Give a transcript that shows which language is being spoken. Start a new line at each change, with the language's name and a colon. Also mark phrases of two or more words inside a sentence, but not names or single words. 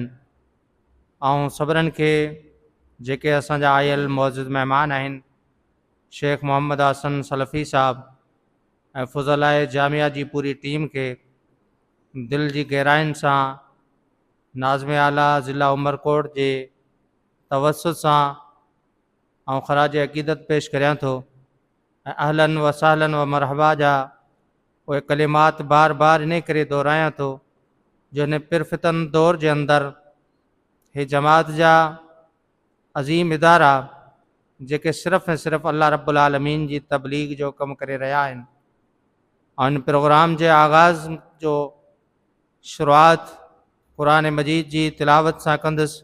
Sindhi: ऐं सभिनीनि खे जेके असांजा आयल मौजूद महिमान आहिनि शेख मोहम्मद हसन सलफ़ी साहब ऐं फ़ज़ल जामिया जी पूरी टीम खे दिल जी गहराइनि सां नाज़िम आला ज़िला उमरकोट जे तवसुत सां ऐं ख़राज अक़ीदत पेश करियां थो ऐं
Arabic: أهلا و سهلا و مرحبا
Sindhi: जा उहे कलिमात बार बार इन करे दोहरायां थो जो हिन पिरफ़ितन दौर जे अंदरि हे जमात जा अज़ीम इदारा जेके सिर्फ़ु ऐं सिर्फ़ु अल्लाह
Arabic: رب العالمين
Sindhi: जी तबलीग जो कमु करे रहिया आहिनि। ऐं इन प्रोग्राम जे आगाज़ जो शुरूआत क़ुरान मजीद जी तिलावत सां कंदुसि।